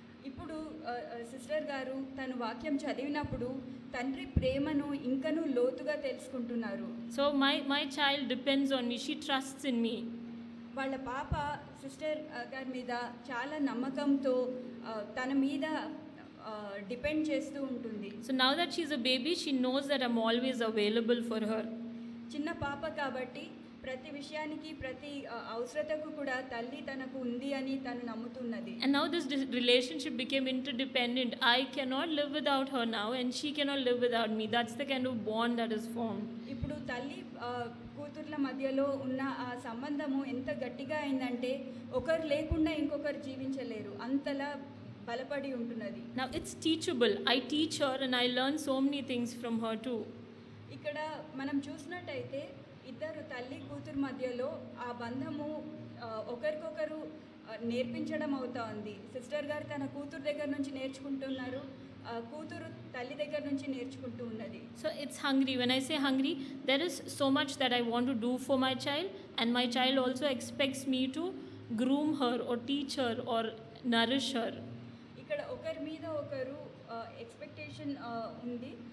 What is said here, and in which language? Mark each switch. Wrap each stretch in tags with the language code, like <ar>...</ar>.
<te>ఇప్పుడు సిస్టర్ గారు తన వాక్యం చదివినప్పుడు తండ్రి ప్రేమను ఇంకనూ లోతుగా తెలుసుకుంటున్నారు.</te> <en>So my child depends on me. She trusts in me.</en> <te>వాళ్ళ పాప సిస్టర్ గారి మీద చాలా నమ్మకంతో తన మీద డిపెండ్ చేస్తూ ఉంటుంది.</te> <en>So now that she's a baby, she knows that I'm always available for her.</en> <te>చిన్న పాప కాబట్టి ప్రతి విషయానికి ప్రతి అవసరతకు కూడా తల్లి తనకు ఉంది అని తను నమ్ముతున్నది.</te> <en>And now this relationship became interdependent. I cannot live without her now and she cannot live without me. That's the kind of bond that is formed.</en> <te>ఇప్పుడు తల్లి కూతుర్ల మధ్యలో ఉన్న ఆ సంబంధము ఎంత గట్టిగా అయిందంటే ఒకరు లేకుండా ఇంకొకరు జీవించలేరు, అంతలా బలపడి ఉంటున్నది.</te> <en>Now it's teachable. I teach her and I learn so many things from her too.</en> <te>ఇక్కడ మనం చూసినట్టయితే ఇద్దరు తల్లి కూతురు మధ్యలో ఆ బంధము ఒకరికొకరు నేర్పించడం అవుతా ఉంది. సిస్టర్ గారు తన కూతురు దగ్గర నుంచి నేర్చుకుంటున్నారు, కూతురు తల్లి దగ్గర నుంచి నేర్చుకుంటూ ఉన్నది.</te> <en>So it's hungry. When I say hungry, there is so much that I want to do for my child, and my child also expects me to groom her or teach her or nourish her.</en> <te>ఇక్కడ ఒకరి మీద ఒకరు expectation ఉంది.</te>